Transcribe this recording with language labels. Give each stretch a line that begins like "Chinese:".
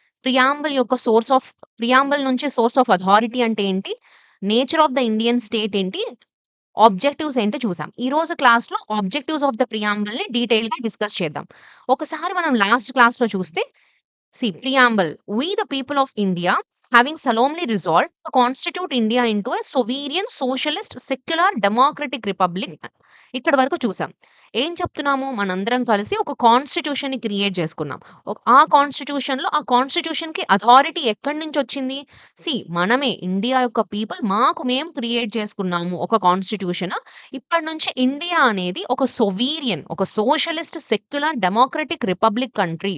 Telugu: Preamble యొక్క preamble నుంచి source of authority అంటే ఏంటి? Nature of the Indian state ఏంటి? ఆబ్జెక్టివ్స్ ఏంటో చూసాం. ఈరోజు క్లాస్‌లో ఆబ్జెక్టివ్స్ ఆఫ్ ద ప్రియాంబుల్‌ని డీటెయిల్‌గా డిస్కస్ చేద్దాం. ఒకసారి మనం లాస్ట్ క్లాస్‌లో చూస్తే preamble.
English: We, the people of India, having solemnly resolved to constitute India into a sovereign, socialist, secular, democratic republic.
Telugu: ఇక్కడి వరకు చూసాం. ఏం చెప్తున్నాము? మనందరం కలిసి ఒక కాన్స్టిట్యూషన్‌ని క్రియేట్ చేసుకున్నాం. ఆ కాన్స్టిట్యూషన్‌లో ఆ కాన్స్టిట్యూషన్‌కి అథారిటీ ఎక్కడి నుంచొచ్చింది? మనమే ఇండియా యొక్క పీపుల్ మాకు మేము క్రియేట్ చేసుకున్నాము ఒక కాన్స్టిట్యూషన్. ఇప్పటి నుంచి ఇండియా అనేది ఒక సోవీరియన్, ఒక socialist, secular, democratic republic country.